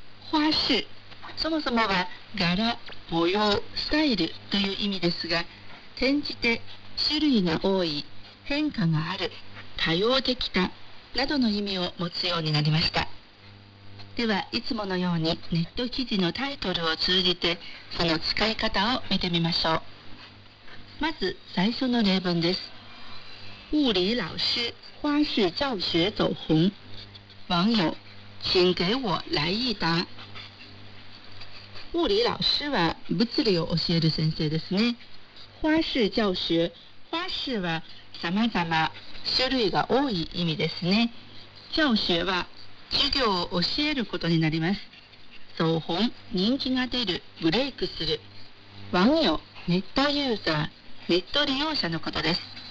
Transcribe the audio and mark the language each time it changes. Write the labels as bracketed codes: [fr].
[ja] 花絮、そもそもは柄、模様、スタイルという意味ですが、転じて種類が多い、変化がある、多様できたなどの意味を持つようになりました。ではいつものようにネット記事のタイトルを通じてその使い方を見てみましょう。まず最初の例文です。 [zh] 物理老师花絮教学走红，网友，请给我来一答。 [ja] 物理老师は物理を教える先生ですね。花絮教学、花絮は様々種類が多い意味ですね。教学は授業を教えることになります。走紅、人気が出る、ブレイクする。网友、ネットユーザー、ネット利用者のことです。